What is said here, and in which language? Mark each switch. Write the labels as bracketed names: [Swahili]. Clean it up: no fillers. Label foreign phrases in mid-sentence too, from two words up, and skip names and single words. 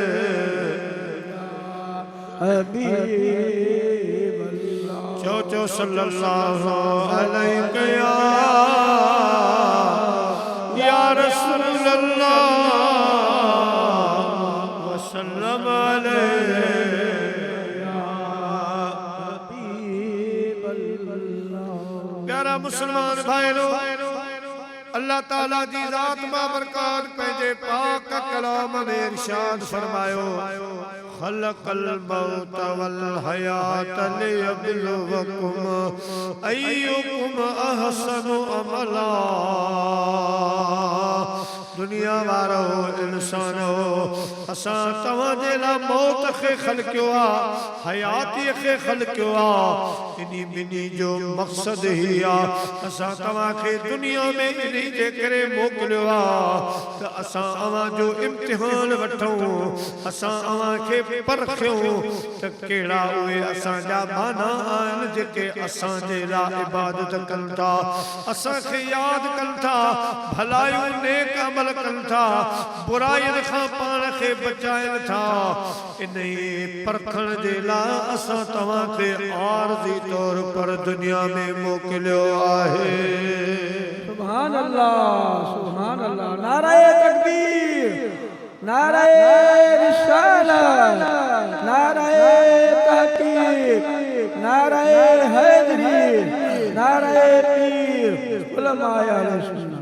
[Arabic] حبيب الله چو چو صلى الله عليه يا رسول الله وسلم عليه حبيب الله [Sindhi] प्यारा मुसलमान भाईरो अल्लाह ताला दी जात बाबरकात पंहिंजे पाक कलाम में इरशाद फरमायो [Arabic] خلق الموت والحياة ليبلوكم أيكم أحسن عملا [Sindhi] दुनिया वारो इंसानो असा तवा जे ला मौत खे खलकियो आ हयाती खे खलकियो आ इनी बिनी जो मकसद ही आ असा तवा के दुनिया में इनी जे करे मोकलियो आ त असा अवा जो इम्तिहान वठो असा अवा के परखियो त केड़ा हुए असा जा बाना आन जेके असा जे ला इबादत कंता असा के याद कंता भलायु नेक अमल कंथा बुराई खां पान खे बचाइन था इन्हीं परखण जे ला असा तवा के आरज़ी तौर पर दुनिया में मोकलियो आहे [Arabic] سبحان الله [Urdu] نعرۂ تکبیر نعرۂ رسالت نعرۂ تحقیق نعرۂ حیدری نعرۂ پیر علمائے اہل سنت